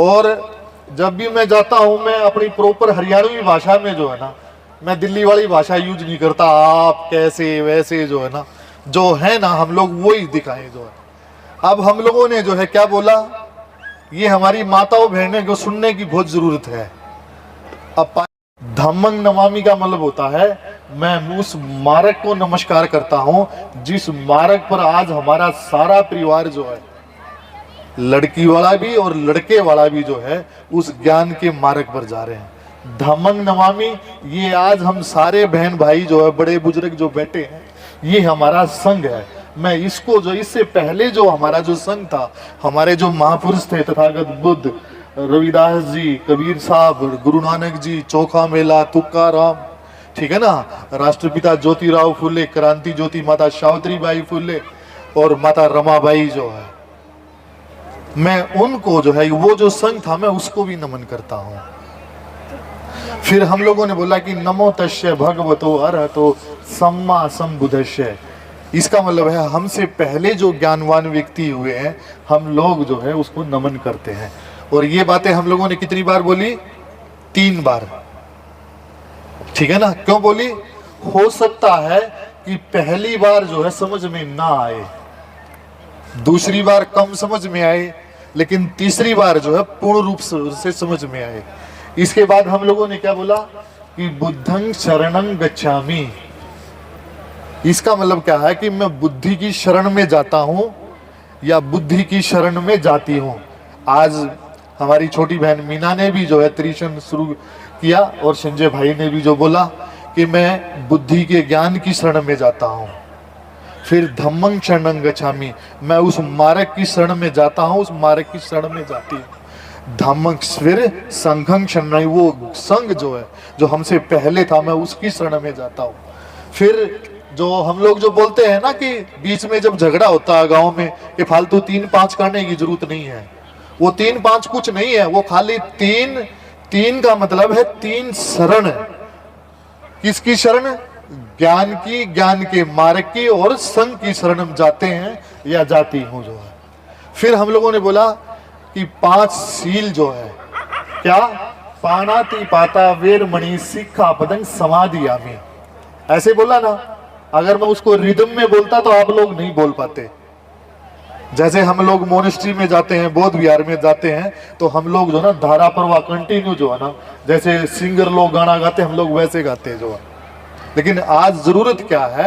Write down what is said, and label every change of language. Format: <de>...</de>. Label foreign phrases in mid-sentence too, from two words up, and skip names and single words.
<hi>और जब भी मैं जाता हूँ मैं अपनी प्रॉपर हरियाणवी भाषा में जो है ना, मैं दिल्ली वाली भाषा यूज नहीं करता, आप कैसे वैसे जो है ना, जो है ना हम लोग वो ही दिखाएं जो है। अब हम लोगों ने जो है क्या बोला, ये हमारी माताओं बहनें को सुनने की बहुत जरूरत है। अब</hi> <pi>धम्मं नमामि</pi> <hi>का मतलब होता है मैं उस मार्ग को नमस्कार करता हूं जिस मार्ग पर आज हमारा सारा परिवार जो है, लड़की वाला भी और लड़के वाला भी जो है उस ज्ञान के मार्ग पर जा रहे हैं।</hi> <pi>धम्मं नमामि,</pi> <hi>ये आज हम सारे बहन भाई जो है, बड़े बुजुर्ग जो बैठे हैं, ये हमारा संघ है। मैं इसको जो इससे पहले जो हमारा जो संघ था, हमारे जो महापुरुष थे तथागत बुद्ध रविदास जी, कबीर साहब, गुरु नानक जी, चोखा मेला, तुक्का राम, ठीक है ना, राष्ट्रपिता ज्योतिराव फुले, क्रांति ज्योति माता सावित्रीबाई फुले और माता रमाबाई जो है, मैं उनको जो है, वो जो संघ था मैं उसको भी नमन करता हूं। फिर हम लोगों ने बोला कि</hi> <pi>नमो तस्य भगवतो अरहतो सम्मा संबुद्धस्य।</pi> <hi>इसका मतलब है हमसे पहले जो ज्ञानवान व्यक्ति हुए हैं हम लोग जो है उसको नमन करते हैं। और ये बातें हम लोगों ने कितनी बार बोली? 3 बार, ठीक है ना। क्यों बोली? हो सकता है कि पहली बार जो है समझ में ना आए, दूसरी बार कम समझ में आए, लेकिन तीसरी बार जो है पूर्ण रूप से समझ में आए। इसके बाद हम लोगों ने क्या बोला कि</hi> <pi>बुद्धं शरणं गच्छामि।</pi> <hi>इसका मतलब क्या है कि मैं बुद्धि की शरण में जाता हूं या बुद्धि की शरण में जाती हूं। आज हमारी छोटी बहन मीना ने भी जो है त्रिशन शुरू किया और संजय भाई ने भी जो बोला कि मैं बुद्धि के ज्ञान की शरण में जाता हूं।</hi> <pi>फिर धम्मं शरणं गच्छामि,</pi> <hi>मैं उस मार्ग की शरण में जाता हूं, उस मार्ग की शरण में जाती हूं।</hi> <pi>धम्मं, फिर संघं शरणं,</pi> <hi>वो संघ जो है जो हमसे पहले था मैं उसकी शरण में जाता हूं। फिर जो हम लोग जो बोलते हैं ना कि बीच में जब झगड़ा होता है गांव में कि फालतू 3-5 करने की जरूरत नहीं है, वो 3-5 कुछ नहीं है, वो खाली 3 का मतलब है 3 शरण। किसकी शरण? ज्ञान की, ज्ञान के मार्ग की और संघ की शरण में जाते हैं या जाती हूं जो है। फिर हम लोगों ने बोला कि 5 सील जो है, क्या?</hi> <pi>पाणाति पाता वेरमणि सिक्खा पदं समाधियामि,</pi> <hi>ऐसे बोला ना। अगर मैं उसको रिदम में बोलता तो आप लोग नहीं बोल पाते। जैसे हम लोग मोनेस्ट्री में जाते हैं, बौद्ध विहार में जाते हैं, तो हम लोग जो ना धारा प्रवाह कंटिन्यू जो है ना, जैसे सिंगर लोग गाना गाते हम लोग वैसे गाते हैं जो है। लेकिन आज जरूरत क्या है?</hi>